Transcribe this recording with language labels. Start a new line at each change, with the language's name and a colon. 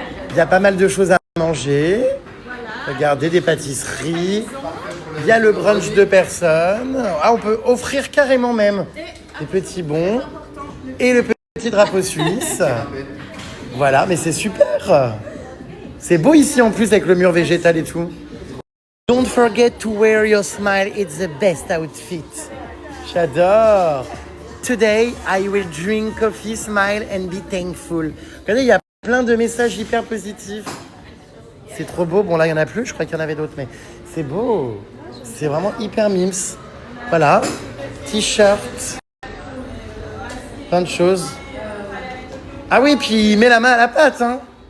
French: Il y a pas mal de choses à manger. Regardez, des pâtisseries. Il y a le brunch de personnes. Ah, on peut offrir carrément même des petits bons. Et le petit drapeau suisse. Voilà, mais c'est super. C'est beau ici en plus avec le mur végétal et tout.
English: Don't forget to wear your smile, it's the best outfit.
French: J'adore.
English: Today, I will drink coffee, smile and be thankful.
French: Regardez, il y a plein de messages hyper positifs. C'est trop beau. Bon, là, il n'y en a plus. Je crois qu'il y en avait d'autres, mais c'est beau. C'est vraiment hyper mims. Voilà. T-shirt. Plein de choses. Ah oui, puis il met la main à la pâte, hein.